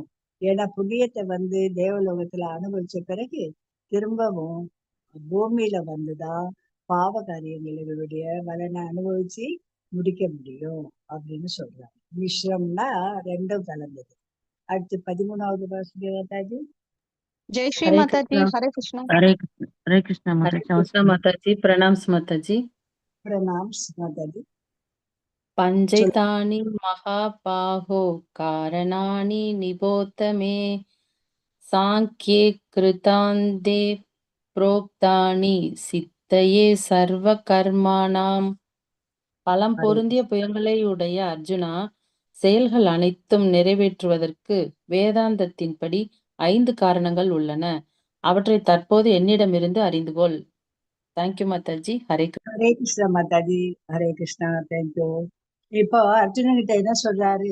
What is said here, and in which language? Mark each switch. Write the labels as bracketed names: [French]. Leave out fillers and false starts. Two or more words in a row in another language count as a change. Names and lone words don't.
[Tamil] ஏன்னா புண்ணியத்தை தேவலோகத்துல அனுபவிச்ச பிறகு திரும்பவும் பூமியில வந்துதான் பாவ காரியங்களுடைய பலனை அனுபவிச்சு முடிக்க முடியும் அப்படின்னு சொல்றாங்க. மிஸ்ரம்னா ரெண்டும் கலந்தது. அடுத்து 13வது மாதாஜி. [Hindi] जय श्री माता जी, हरे कृष्णा। हरे कृष्णा माताजी। प्रणाम्स माताजी। प्रणाम्स माताजी। [Sanskrit] पंचैतानि महाबाहो कारणानि निबोध मे सांख्ये कृतान्ते प्रोक्तानि सिद्धये सर्व कर्माणाम्. [Tamil] பலம் பொருந்திய புயங்களை உடைய அர்ஜுனா, செயல்கள் அனைத்தும் நிறைவேற்றுவதற்கு வேதாந்தத்தின்படி 5 காரணங்கள் உள்ளன. அவற்றை தற்போது என்னிடமிருந்து அறிந்து கொள். தேங்க்யூ மாதாஜி. ஹரே கிருஷ்ணா மாதாஜி. ஹரே கிருஷ்ணா. தேங்க்யூ. இப்போ அர்ஜுனன் கிட்ட என்ன சொல்றாரு?